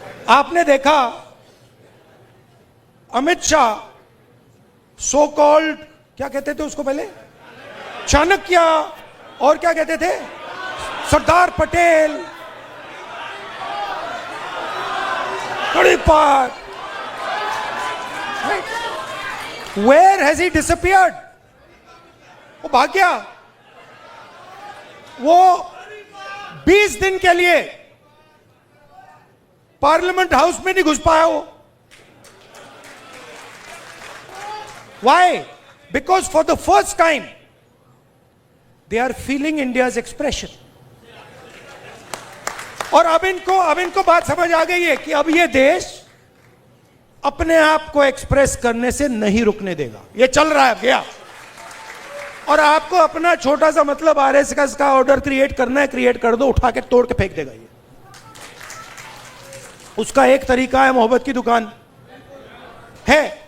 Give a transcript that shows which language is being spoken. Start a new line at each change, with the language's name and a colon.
Hindi: आपने देखा Amit Shah, so called, क्या कहते थे उसको पहले, चाणक्य, और क्या कहते थे, Sardar Patel, कड़ीपार.
English: Where has he disappeared?
Hindi: वो भाग गया. वो 20 दिन के लिए पार्लियामेंट हाउस में नहीं घुस पाया. वो
English: why? Because for the first time they are feeling India's expression.
Hindi: और अब इनको बात समझ आ गई है कि अब ये देश अपने आप को एक्सप्रेस करने से नहीं रुकने देगा. ये चल रहा है गया, और आपको अपना छोटा सा मतलब आरएसएस का ऑर्डर क्रिएट करना है, क्रिएट कर दो, उठा के तोड़ के फेंक देगा. ये उसका एक तरीका है, मोहब्बत की दुकान है.